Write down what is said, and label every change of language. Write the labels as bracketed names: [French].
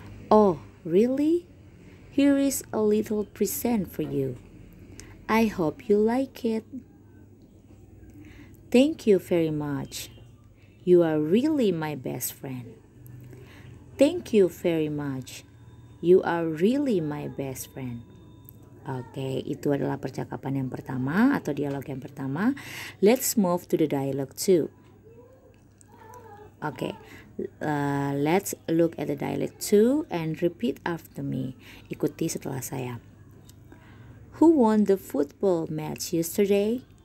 [English] Oh, really? Here is a little present for you. I hope you like it. Thank you very much. You are really my best friend. Thank you very much. You are really my best friend. [Indonesian] Oke, itu adalah percakapan yang pertama atau dialog yang pertama. [English] Let's move to the dialogue 2. Oke, let's look at the dialogue 2 and repeat after me. [Indonesian] Ikuti setelah saya. [English] Who won the football match yesterday?